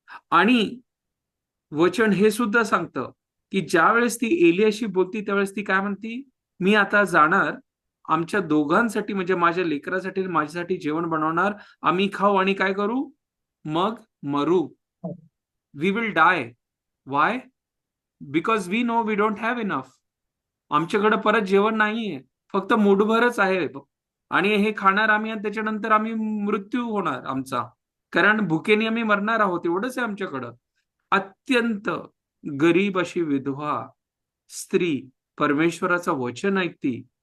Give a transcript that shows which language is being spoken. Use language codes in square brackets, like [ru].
[mr] आणि वचन हे सुद्धा सांगतं की ज्यावेळेस ती एलियाशी बोलती त्यावेळेस ती काय म्हणती? मी आता जाणार, आमच्या दोघांसाठी म्हणजे माझ्या लेकरासाठी माझ्यासाठी जेवण बनवणार, आम्ही खाऊ आणि काय करू? मग मरू. [en] We will die. Why? Because we know we don't have enough. [mr] आमच्याकडे परत जेवण नाहीये, फक्त मूठभरच आहे आणि हे खाणार आम्ही आणि त्याच्यानंतर आम्ही मृत्यू होणार आमचा, कारण भुकेने आम्ही मरणार आहोत, एवढंच आहे आमच्याकडं. अत्यंत गरीब अशी विधवा स्त्री परमेश्वराचं वचन ऐकती.